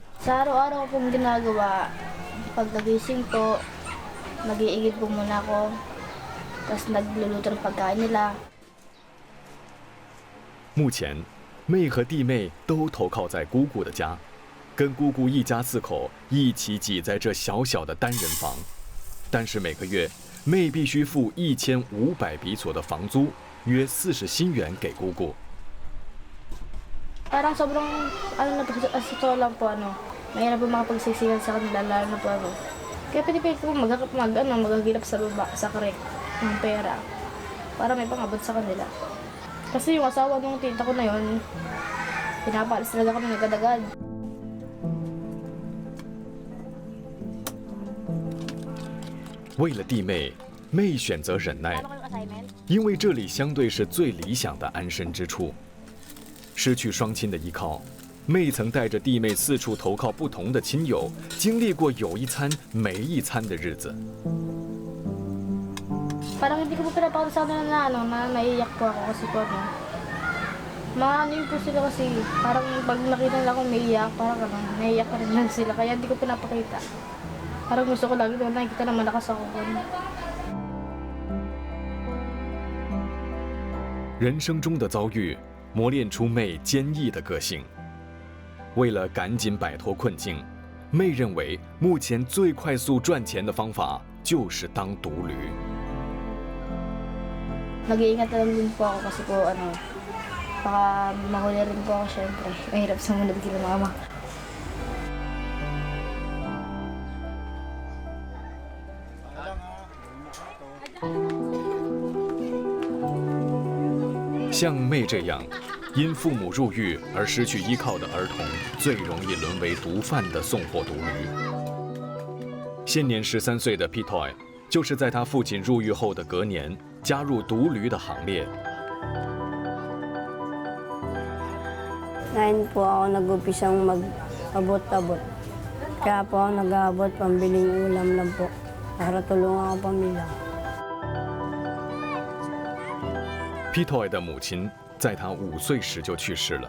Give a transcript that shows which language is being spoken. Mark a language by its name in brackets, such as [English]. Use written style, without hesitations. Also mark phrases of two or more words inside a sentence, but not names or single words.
[Filipino] Sa araw-araw ko pong ginagawa, pag nagising po, mag-iigib po muna ako, tapos nagluluto ng pagkain nila. [Chinese] 目前，妹和弟妹都投靠在姑姑的家，跟姑姑一家4口一起挤在这小小的单人房。但是每个月，妹必须付1500比索的房租，约40新元给姑姑。 [Filipino] Parang sobrang, na po, sa totoo lang po, mahirap po makapagsiksikan sa kanila, lalo na po ako. Kaya pinipilit ko maghagilap sa baba, sa karek, ng pera, para may pangabot sa kanila. Kasi yung asawa ng tita ko na yun, pinapaalis talaga kami agad-agad. [Chinese] 为了弟妹，妹选择忍耐，因为这里相对是最理想的安身之处。失去双亲的依靠，妹曾带着弟妹四处投靠不同的亲友，经历过有一餐没一餐的日子。 [Filipino] Parang hindi ko po pinapakita sa kanila na naiiyak po ako kasi po po sila kasi parang pag nakita nila akong naiiyak, parang naiiyak pa rin lang sila kaya hindi ko pinapakita. Parang gusto ko lagi na nakikita na malakas ako. [Chinese] 人生中的遭遇磨练出妹坚毅的个性。为了赶紧摆脱困境，妹认为目前最快速赚钱的方法就是当独驴。 [Filipino] Nag-iingat na lang din po ako kasi po baka mahuli rin po ako syempre. Mahirap sa munod kila mama. [Chinese] 像妹这样，因父母入狱而失去依靠的儿童，最容易沦为毒贩的送货独驴。现年13岁的 Pitoy， 就是在他父亲入狱后的隔年，加入独驴的行列。 [Filipino] Ngayon po ako nag-upisang mag-abot-abot. Kaya po ako nag-aabot, pambiling ulam lang po, para tulungan ako pamilya. [Chinese] Pitoy 的母亲在他5岁时就去世了。